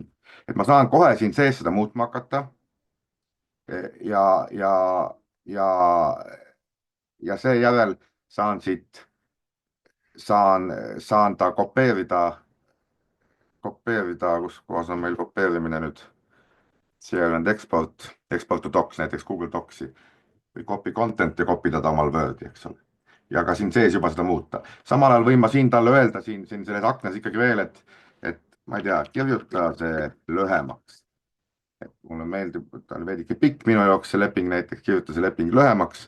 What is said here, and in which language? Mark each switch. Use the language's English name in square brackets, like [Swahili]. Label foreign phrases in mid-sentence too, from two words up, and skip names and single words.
[Estonian] et ma saan kohe siin sees seda muutma hakata ja, ja, ja seejärel saan siit, saan ta kopeerida, kus kohas on meil kopeerimine nüüd. [English] Share and export to docs, [Estonian] näiteks Google Docsi või [English] copy content [Estonian] ja copy tada omal Wordi, eks ole. ja ka siin sees juba seda muuta. samal ajal võin ma siin talle öelda siin selles aknas ikkagi veel, et ma ei tea, kirjuta see lühemaks. et mulle meeldib, ta on veidike pikk minu jaoks see leping, näiteks kirjuta see leping lühemaks.